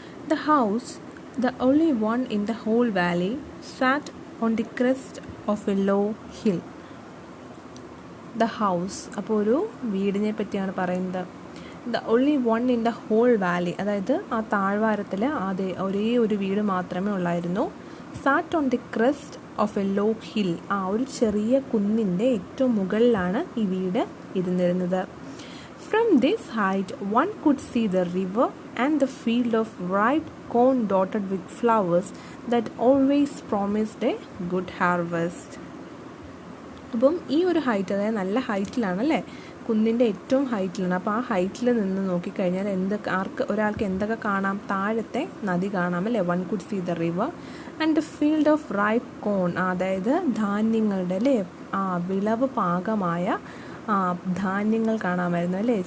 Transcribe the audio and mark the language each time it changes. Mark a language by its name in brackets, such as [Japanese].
[English] The house, the only one in the whole valley, sat on the crest of a low hill. The house, [Malayalam] അപ്പോൾ ഒരു വീടിനെ പറ്റിയാണ് പറയുന്നത്. [English] The only one in the whole valley, [Malayalam] അതായത് ആ താഴ്വാരത്തിൽ ഒരേ ഒരു വീട് മാത്രമേ ഉള്ളായിരുന്നു. [English] Sat on the crest of a low hill, [Malayalam] ആ ഒരു ചെറിയ കുന്നിൻ്റെ ഏറ്റവും മുകളിലാണ് ഈ വീട് ഇരുന്നിരുന്നത്. [English] From this height one could see the river and the field of ripe corn dotted with flowers that always promised a good harvest. [Malayalam] അപ്പം ഈ ഒരു ഹൈറ്റ്, അതായത് നല്ല ഹൈറ്റിലാണല്ലേ, കുന്നിൻ്റെ ഏറ്റവും ഹൈറ്റിലാണ്. അപ്പോൾ ആ ഹൈറ്റിൽ നിന്ന് നോക്കിക്കഴിഞ്ഞാൽ ഒരാൾക്ക് എന്തൊക്കെ കാണാം? താഴത്തെ നദി കാണാം അല്ലേ. [English] one could see the river and the field of ripe corn, [Malayalam] അതായത് ധാന്യങ്ങളുടെ അല്ലേ വിളവ് പാകമായ ധാന്യങ്ങൾ കാണാമായിരുന്നു അല്ലേ.